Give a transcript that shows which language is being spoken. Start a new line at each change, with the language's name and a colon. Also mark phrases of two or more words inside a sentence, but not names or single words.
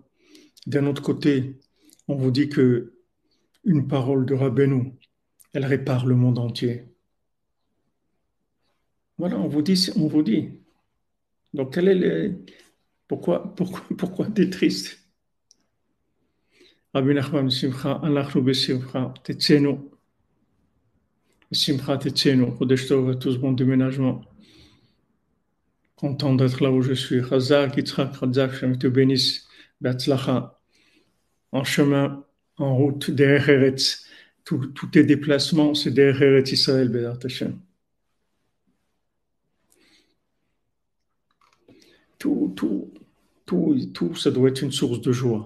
French: D'un autre côté, on vous dit que une parole de Rabbeinu, elle répare le monde entier. Voilà, on vous dit, on vous dit. Donc, pourquoi t'es triste?
Hebrew: Rabbi Nachman, Simcha, אנחנו בשמחה, תצאנו, בשמחה תצאנו, חודש טוב
French: à tous, bon déménagement. Content d'être là où je suis. Chazak, Yitzhak, Chazak, Shem te bénisse, Betzlacha, en chemin, en route, derrière Eretz. Tous tes déplacements, c'est derrière Eretz Israël,
Hebrew: בעזרת השם.
French: Tout, tout, tout, ça doit être une source de joie.